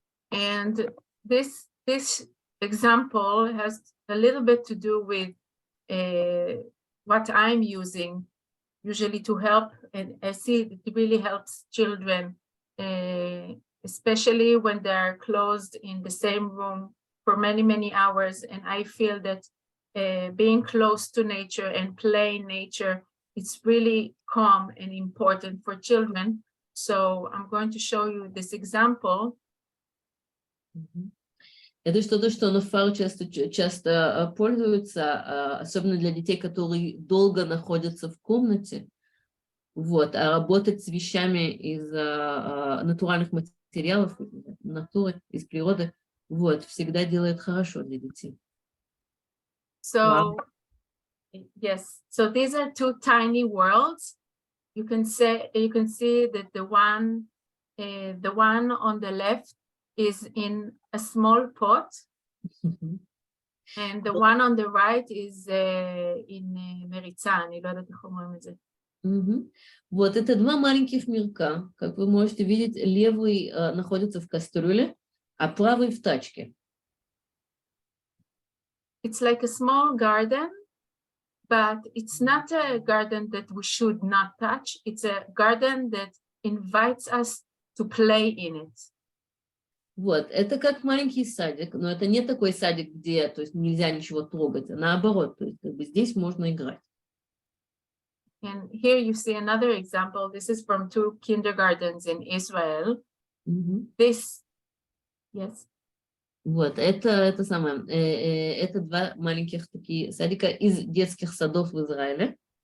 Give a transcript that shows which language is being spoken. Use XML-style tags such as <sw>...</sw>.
<en>And this example has a little bit to do with what I'm using usually to help, and I see it really helps children, especially when they're closed in the same room for many hours. And I feel that being close to nature and playing nature, it's really calm and important for children. So I'm going to show you this example.</en> <ru>Это что-то, что Нофар часто пользуется, особенно для детей, которые долго находятся в комнате. Вот, а работать с вещами из натуральных материалов, натуры, из природы, вот, всегда делает хорошо для детей.</ru> <en>So, yes, so these are two tiny worlds. You can see that the one on the left is in a small pot, and the one on the right is in</en> <he>מריצה, אני לא יודעת איך אומרים את זה.</he> <ru>Вот это два маленьких мирка. Как вы можете видеть, левый находится в кастрюле, а правый в тачке.</ru> <en>It's like a small garden, but it's not a garden that we should not touch. It's a garden that invites us to play in it.</en> <ru>Вот, это как маленький садик, но это не такой садик, где, то есть, нельзя ничего трогать, а наоборот, то есть, как бы здесь можно играть.</ru> <en>And here you see another example. This is from two kindergartens in Israel. This, yes.</en> <ru>Вот, это самое, это два маленьких такие садика из детских садов в Израиле.</ru>